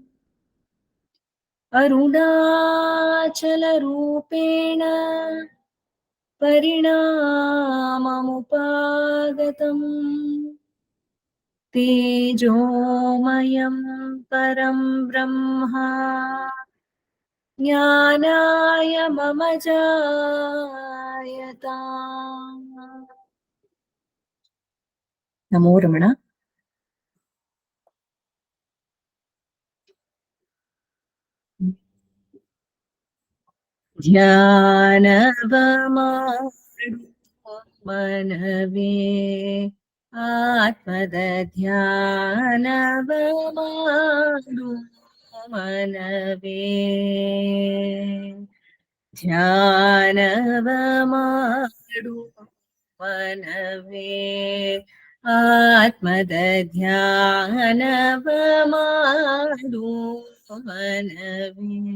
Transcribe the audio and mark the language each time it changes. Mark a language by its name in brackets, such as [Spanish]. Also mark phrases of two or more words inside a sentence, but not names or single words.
[Sanskrit] अरुणाचलरूपेण परिणाममुपागतम् तेजोमयं परं ब्रह्मा ज्ञानाय मम जायता। नमो रमण। [Kannada] ಧ್ಯಾನವಮಾಡು ಮನವೇ ಆತ್ಮದ ಧ್ಯಾನವಮಾಡು ಮನವೇ ಧ್ಯಾನವಮಾಡು ಮನವೇ ಆತ್ಮದ ಧ್ಯಾನವಮಾಡು ಮನವೇ